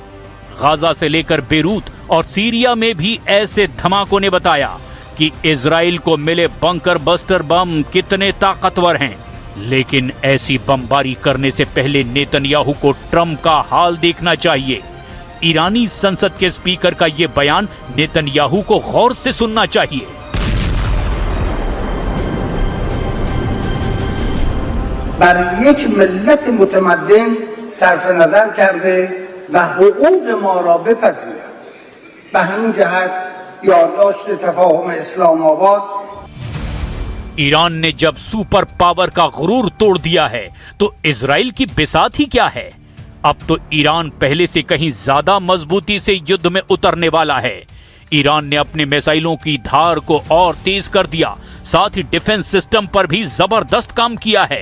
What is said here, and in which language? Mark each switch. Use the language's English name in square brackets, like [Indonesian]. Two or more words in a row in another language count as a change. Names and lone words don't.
[Hindi] गाजा से लेकर बेरूत और सीरिया में भी ऐसे धमाकों ने बताया कि इजराइल को मिले [English] bunker buster bomb [Hindi] कितने ताकतवर हैं। लेकिन ऐसी बमबारी करने से पहले नेतन्याहू को ट्रंप का हाल देखना चाहिए। ईरानी संसद के स्पीकर का यह बयान नेतन्याहू को गौर से सुनना चाहिए। [Persian] برای یک ملت متمدن صرف نظر کرده و حقوق ما را بپذیرد. به همین جهت یادداشت تفاهم اسلام آباد [Hindi] ईरान ने जब [English] super power [Hindi] का गुरूर तोड़ दिया है तो इजराइल की बिसात ही क्या है? अब तो ईरान पहले से कहीं ज्यादा मजबूती से युद्ध में उतरने वाला है। ईरान ने अपने मिसाइलों की धार को और तेज कर दिया, साथ ही [English] defense system [Hindi] पर भी जबरदस्त काम किया है।